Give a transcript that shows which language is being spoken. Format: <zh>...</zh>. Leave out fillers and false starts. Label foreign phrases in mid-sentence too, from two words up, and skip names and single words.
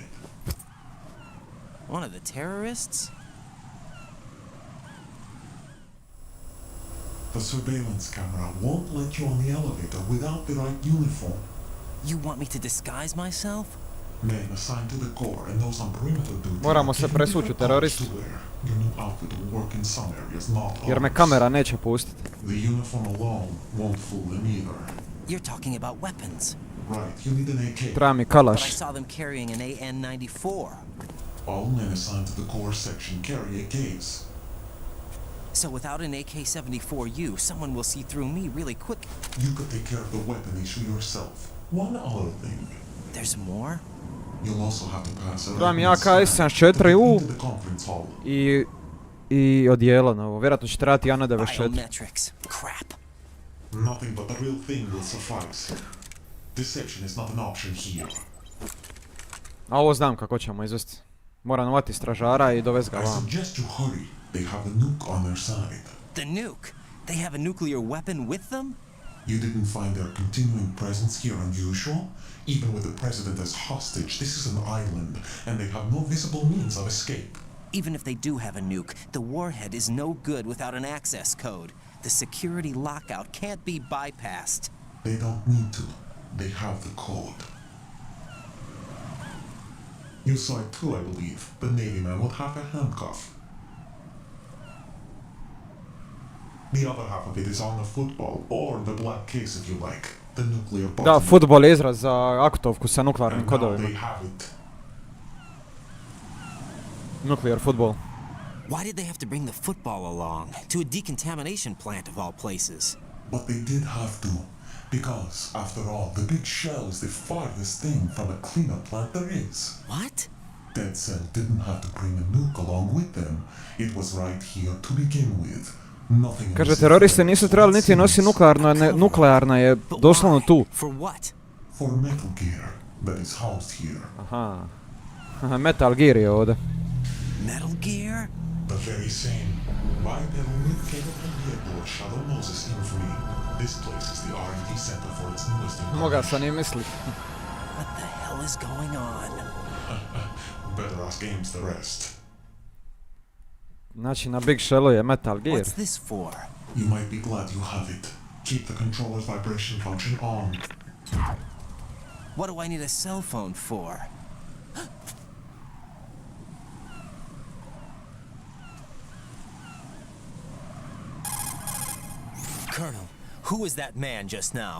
<en>One of the terrorists? The surveillance camera won't let you on the elevator without the right uniform. You want me to disguise myself? Men assigned to the core and those on perimeter duty.</en> <hr>Moramo se presući u teroristu.</hr> <en>Your new outfit will work in some areas, not</en> <hr>Jer me</hr> <en>others.</en> <hr>kamera neće pustiti.</hr> <en>The uniform alone won't fool them either. You're talking about weapons. Right, you need an AK.</en> <hr>Treba mi</hr> <en>But I</en> <hr>kalaš.</hr> <en>saw them carrying an AN-94. All men assigned to the core section carry AKs. So without an AK-74U, someone will see through me really quick. You could take care of the weapon issue yourself. One other thing. There's more? You'll also have to pass a</en> <hr>Treba mi</hr> <en>to AK-74U the conference hall.</en> <hr>i odijelo novo. Vjerojatno će trebati AN-94.</hr> <en>Biometrics. Crap. Nothing but the real thing will suffice. Deception is not an option here.</en> <hr>A ovo znam kako ćemo izvesti. Moram uvati stražara i dovesti ga</hr> <en>I</en> <hr>vam.</hr> <en>suggest you hurry. They have a nuke on their side. The nuke? They have a nuclear weapon with them? You didn't find their continuing presence here unusual? Even with the president as hostage, this is an island, and they have no visible means of escape. Even if they do have a nuke, the warhead is no good without an access code. The security lockout can't be bypassed. They don't need to. They have the code. You saw it too, I believe. The Navy man would have a handcuff. The other half of it is on the football, or the black case if you like. The nuclear bomb.</en> <hr>Da, futbol je izraz za aktovku sa nuklearnim</hr> <en>And now</en> <hr>kodovima.</hr> <en>they have it. Nuclear football. Why did they have to bring the football along? To a decontamination plant of all places. But they did have to. Because, after all, the big shell is the farthest thing from a cleanup plant there is. What? Dead Cell didn't have to bring a nuke along with them. It was right here to begin with. Nothing</en> <hr>Kaže,</hr> <en>else</en> <hr>teroristi</hr> <en>is</en> <hr>nisu trebali niti nositi nuklearna je</hr> <en>But</en> <hr>doslovno</hr> <en>why?</en> <hr>tu.</hr> <en>For what? For Metal Gear that is housed here.</en> <hr>Aha. Metal Gear je ovdje.</hr> <en>Metal Gear? The very same. Bipedal nuke capable vehicle of Shadow Moses infamy. This place is the R&D center for its newest</en> <hr>Moga</hr> <en>incarnation.</en> <hr>sam i misli.</hr> <en>What the hell is going on? Better ask Ames the rest.</en> <hr>Znači na Big Shellu je Metal Gear.</hr> <en>What's this for? You might be glad you have it. Keep the controller's vibration function on. What do I need a cell phone for? Colonel, who is that man just now?</en>